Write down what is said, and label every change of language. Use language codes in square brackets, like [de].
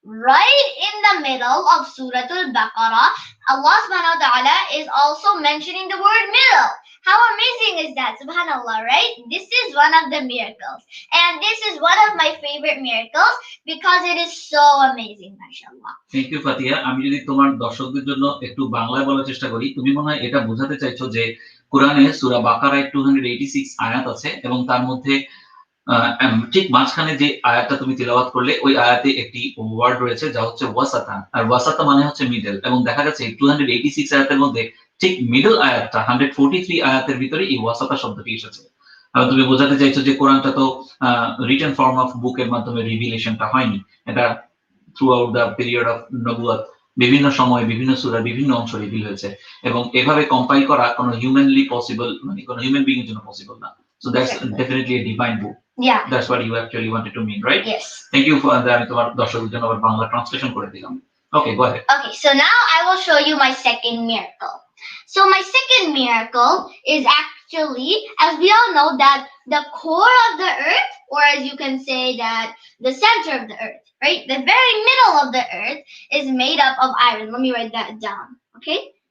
[en] Right in the middle of Suratul Baqarah, Allah subhanahu wa ta'ala is also mentioning the word middle. How amazing is that? Subhanallah, right? This is one of the miracles. And this is one of my favorite miracles because it is so amazing, mashallah. Thank you, Faatiha. [bn] আমি যদি তোমার দর্শকদের জন্য একটু বাংলায় বলার চেষ্টা করি, তুমি মনে হয় এটা বোঝাতে চাইছো যে কোরআনে সূরা বাকারায় 286 আয়াত আছে এবং তার মধ্যে ঠিক মাঝখানে যে আয়াতটা তুমি তিলাওয়াত করলে ওই আয়াতে একটি ওয়ার্ড রয়েছে যা হচ্ছে ওয়াসাতা, আর ওয়াসাতা মানে হচ্ছে মিডল, এবং দেখা যাচ্ছে 286 আয়াতের মধ্যে ঠিক মিডল আয়াতটা 143 আয়াতের ভিতরে এই ওয়াসাতা শব্দটি এসেছে। তুমি বোঝাতে চাইছো যে কোরআনটা তো রিটেন ফর্ম অফ বুকের মাধ্যমে রিভিলেশনটা হয়নি, এটা through out the period of নবুয়াত বিভিন্ন সময় বিভিন্ন সূরার বিভিন্ন অংশ রিভিল হয়েছে, এবং এভাবে কম্পাইল করা কোনো হিউম্যানলি পসিবল, মানে কোনো হিউম্যান বিং এর জন্য পসিবল না। [en] So that's definitely a divine book. Yeah. That's what you actually wanted to mean, right? Yes. Thank you for that. [bn] আমি তোমার দর্শকদের জন্য আবার বাংলা ট্রান্সলেশন করে দিলাম। [en] Okay, go ahead. Okay, so now I will show you my second miracle. So my second miracle is actually, as we all know, that the core of the earth, or as you can say that the center of the earth, right? The very middle of the earth is made up of iron. Let me write that down, okay?